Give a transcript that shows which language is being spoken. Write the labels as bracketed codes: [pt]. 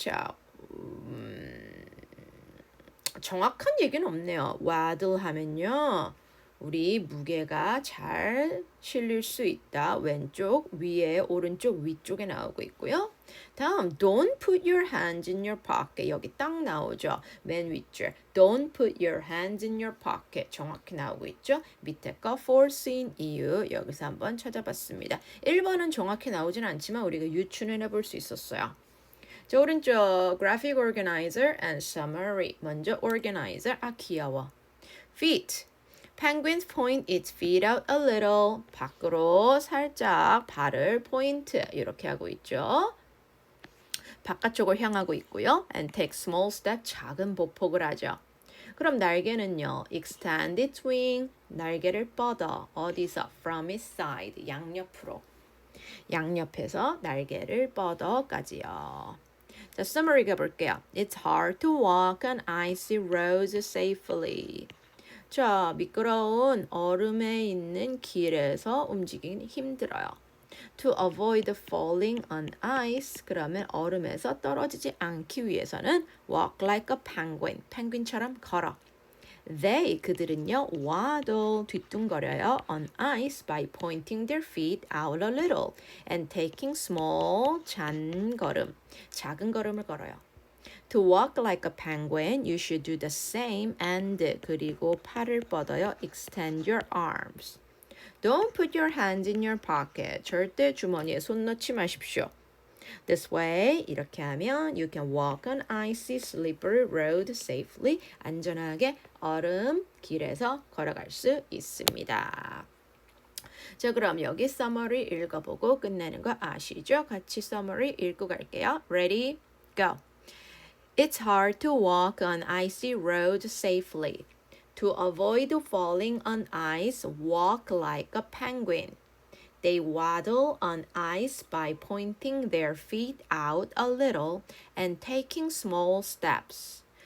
[ko] 자, 정확한 얘기는 없네요. waddle 하면요. 우리 무게가 잘 실릴 수 있다. 왼쪽, 위에, 오른쪽, 위쪽에 나오고 있고요. [en] 다음, don't put your hands in your pocket. [ko] 여기 딱 나오죠. 맨 윗줄. [en] Don't put your hands in your pocket. [ko] 정확히 나오고 있죠. 밑에 거 foreseeing 이유. 여기서 한번 찾아봤습니다. 1번은 정확히 나오진 않지만 우리가 유추는 해볼 수 있었어요. 자, 오른쪽 [en] graphic organizer and summary. [ko] 먼저 organizer. 아, 귀여워. feet. [en] Penguins point its feet out a little. [ko] 밖으로 살짝 발을 포인트 이렇게 하고 있죠. 바깥쪽을 향하고 있고요. [en] And take small step. [ko] 작은 보폭을 하죠. 그럼 날개는요. [en] extend its wing. [ko] 날개를 뻗어. 어디서? [en] from its side. [ko] 양옆으로. 양옆에서 날개를 뻗어까지요. 자, summary 가볼게요. [en] It's hard to walk on icy roads safely. [ko] 자, 미끄러운 얼음에 있는 길에서 움직이기 힘들어요. [en] To avoid falling on ice, [ko] 그러면 얼음에서 떨어지지 않기 위해서는 [en] walk like a penguin, [ko] 펭귄처럼 걸어. [en] They, [ko] 그들은요, [en] waddle, [ko] 뒤뚱거려요, [en] on ice by pointing their feet out a little and taking small, [ko] 작은 걸음을 걸어요. [en] To walk like a penguin, you should do the same and [ko] 그리고 팔을 뻗어요. [en] Extend your arms. Don't put your hands in your pocket. [ko] 절대 주머니에 손 넣지 마십시오. [en] This way, [ko] 이렇게 하면 [en] you can walk on icy, slippery road safely. [ko] 안전하게 얼음 길에서 걸어갈 수 있습니다. 자, 그럼 여기 summary 읽어보고 끝내는 거 아시죠? 같이 summary 읽고 갈게요. [en] Ready? Go. It's hard to walk on icy roads safely. To avoid falling on ice, walk like a penguin. They waddle on ice by pointing their feet out a little and taking small steps.